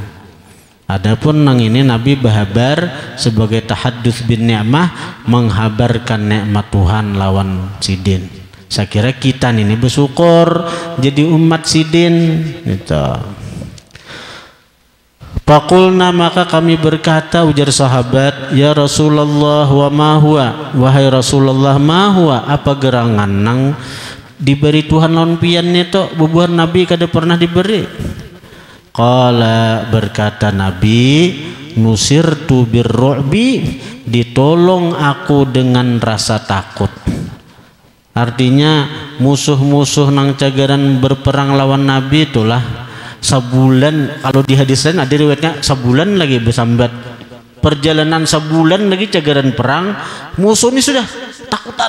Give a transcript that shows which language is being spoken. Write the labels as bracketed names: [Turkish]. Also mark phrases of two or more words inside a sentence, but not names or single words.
[Banjar] Adapun nang ini Nabi bahabar sebagai [Arabic] tahaddus bin ni'mah, [Banjar] menghabarkan nikmat Tuhan lawan sidin. Saya kira kita ini bersyukur jadi umat sidin itu. Faqulna maka kami berkata ujar sahabat, [Arabic] ya Rasulullah wa ma huwa, wahai Rasulullah ma huwa, [Banjar] apa gerangan nang diberi Tuhan lawan pian itu bubuhan Nabi kada pernah diberi. Qala berkata Nabi, [Arabic] nusirtu birru'bi, [Banjar] ditolong aku dengan rasa takut. Artinya musuh-musuh nang cagaran berperang lawan Nabi itulah sebulan, kalau di hadis lain ada riwayatnya sebulan lagi bersambat perjalanan sebulan lagi cagaran perang, musuh ini sudah takutan.